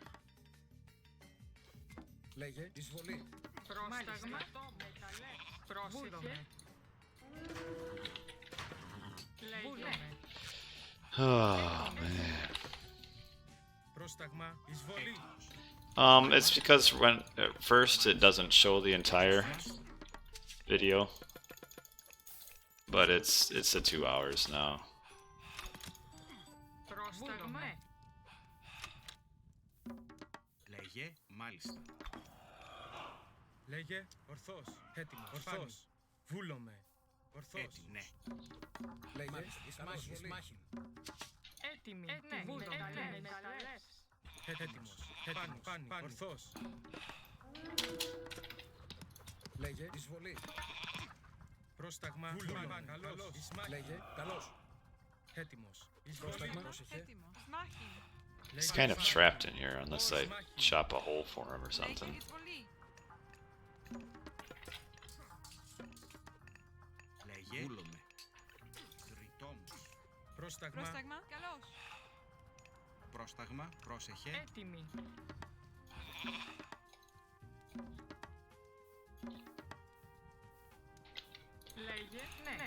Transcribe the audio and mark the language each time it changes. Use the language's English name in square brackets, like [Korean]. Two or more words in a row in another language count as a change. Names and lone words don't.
[Greek] Λέγε. Εισβολή. Πρόσταγμα. Πρόσεχε. Λέγε. [English] Oh, man. [Greek] Πρόσταγμα. Εισβολή. [English] It's because when at first it doesn't show the entire video, but it's at 2 hours now. [Greek] Πρόσταγμα. Λέγε. Μάλιστα. Λέγε. Ορθός. Έτοιμος. Ορθός. Βούλομαι. Ορθός. Έτοιμο. Ναι. Λέγε. Ισμάχιν. Έτοιμη. Ναι. Βούλομαι. Έτοιμος. Πάνι. Ορθός. Λέγε. Εισβολή. Πρόσταγμα. Βούλομαι. Καλώς. Λέγε. Καλώς. Έτοιμος. Πρόσταγμα. Εισβολή. Πρόσεχε. Έτοιμος. Ισμάχιν. [English] He's kind of trapped in here unless I chop a hole for him or [Greek] Λέγε. [English] something. [Greek] Εισβολή. Λέγε. Βούλομαι. Τριτόμος. Πρόσταγμα. Πρόσταγμα. Καλώς. Πρόσταγμα. Πρόσεχε. Έτοιμη. Λέγε. Ναι.